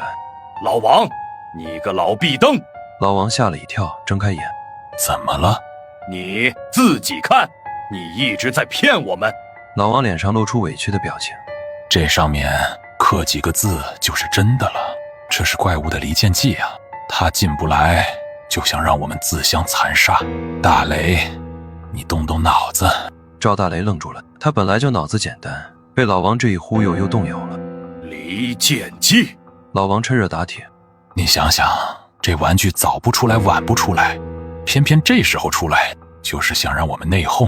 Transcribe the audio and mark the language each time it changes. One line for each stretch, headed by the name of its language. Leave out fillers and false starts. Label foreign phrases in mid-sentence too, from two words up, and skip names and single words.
Chinese: 老王，你个老壁灯！老王嚇了一跳，睁開眼。怎麼了？你自己看，你一直在騙我們。老王臉上露出委屈的表情。這上面刻幾個字就是真的了，這是怪物的離間計啊！他進不來，就想讓我們自相殘殺。大雷，你動動腦子。趙大雷愣住了，他本來就腦子簡單，被老王這一忽悠又動搖了。離間計。老王趁熱打鐵。你想想，這玩具早不出來晚不出來，偏偏這時候出來，就是想讓我們內訌。